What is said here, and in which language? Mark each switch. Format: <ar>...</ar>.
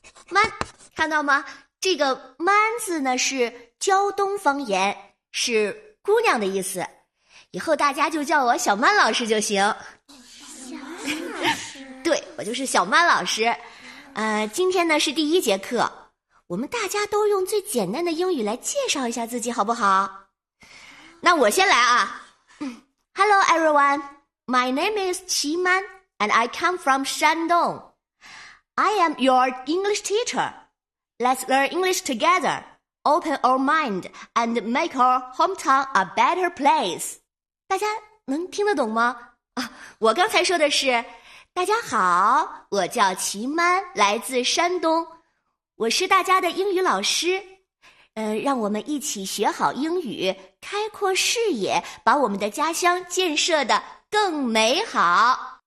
<zh>曼，看到吗？这个曼字呢，是胶东方言，是姑娘的意思。以后大家就叫我小曼老师就行。对，我就是小曼老师。今天呢是第一节课，我们大家都用最简单的英语来介绍一下自己，好不好？那我先来啊。</zh> <en>Hello everyone, my name is Qi Man and I come from Shandong. I am your English teacher. Let's learn English together. Open our mind and make our hometown a better place.</en> <zh>大家能听得懂吗？我刚才说的是，大家好，我叫齐曼，来自山东，我是大家的英语老师。让我们一起学好英语，开阔视野，把我们的家乡建设得更美好。</zh>